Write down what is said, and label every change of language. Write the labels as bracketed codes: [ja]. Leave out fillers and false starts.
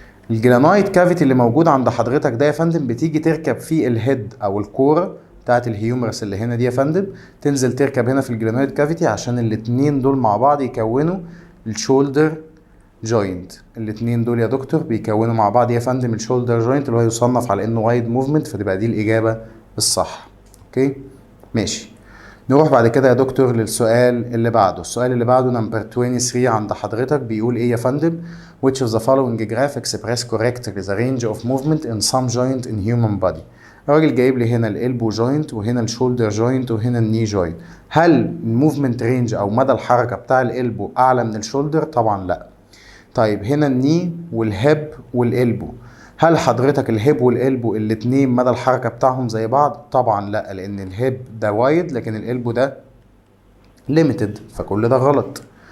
[ar] الجلينويد كافيتي اللي موجود عند حضرتك ده يا فندم بتيجي تركب فيه الهيد او الكوره بتاعت الهيومرس اللي هنا دي يا فندم، تنزل تركب هنا في الجلينويد كافيتي عشان الاتنين دول مع بعض يكونوا الشولدر جوينت. الاتنين دول يا دكتور بيكونوا مع بعض يا فندم الشولدر جوينت اللي هو يصنف على انه وايد موفمنت، فتبقى دي الاجابه الصح. اوكي ماشي. نروح بعد كده يا دكتور للسؤال اللي بعده. السؤال اللي بعده نمبر 23 عند حضرتك بيقول ايه يا فندم؟ [en] which of the following graph express correctly the range of movement in some joint in human body. [ar] الراجل جايب لي هنا الالبو جوينت وهنا الشولدر جوينت وهنا الني جوينت. هل الموفمنت رينج او مدى الحركه بتاع الالبو اعلى من الشولدر؟ طبعا لا. طيب هنا الني والهيب والالبو، هل حضرتك الهيب والالبو الاتنين مدى الحركه بتاعهم زي بعض؟ طبعا لا، لان الهيب ده وايد لكن الالبو ده ليميتد، فكل ده غلط.